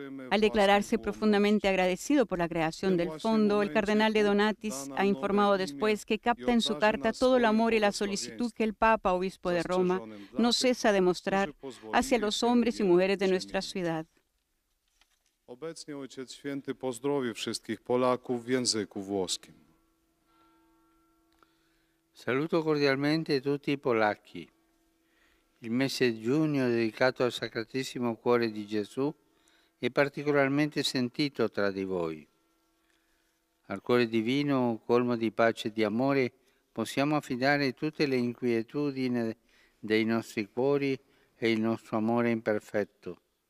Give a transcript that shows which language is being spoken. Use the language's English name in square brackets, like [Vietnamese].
[Spanish] Al declararse profundamente agradecido por la creación del fondo, el cardenal de Donatis ha informado después que capta en su carta todo el amor y la solicitud que el Papa Obispo de Roma no cesa de mostrar hacia los hombres y mujeres de nuestra ciudad. [Polish] Obecnie Ojciec Święty pozdrowi wszystkich Polaków w języku włoskim. [Italian] Saluto cordialmente tutti i polacchi. Il mese di giugno dedicato al Sacratissimo Cuore di Gesù è particolarmente sentito tra di voi. Al Cuore Divino, colmo di pace e di amore, possiamo affidare tutte le inquietudini dei nostri cuori e il nostro amore imperfetto.